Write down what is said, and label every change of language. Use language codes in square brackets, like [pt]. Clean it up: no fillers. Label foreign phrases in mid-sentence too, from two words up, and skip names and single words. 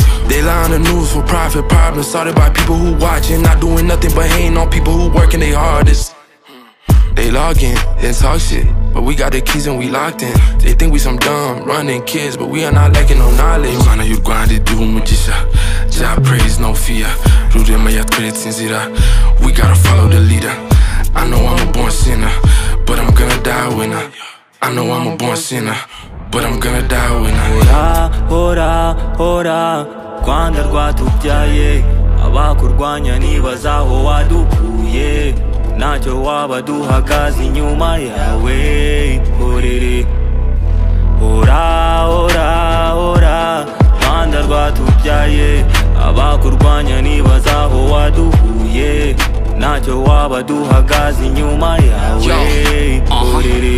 [en] They lie on the news for profit, problems started by people who watching, not doing nothing but hating on people who working their hardest. They log in, then talk shit, but we got the keys and we locked in. They think we some dumb, running kids, but we are not lacking no knowledge. Rwanda you grinded, do mugisha. Jah praise, no fear. [rw] Rudema ya sinzira. [en] We gotta follow the leader. I know I'm a born sinner, but I'm gonna die winner. I know I'm a born sinner, but I'm gonna die winner. [rw] Hora, hora, hora, Rwanda rwatubyaye, abakurwanya nibaza aho wadukuye, ntacyo waba duhagaze inyuma yawe, horere. Hora, hora, hora, Rwanda rwatubyaye, abakurwanya nibaza aho wadukuye, ntacyo waba duhagaze inyuma yawe, horere.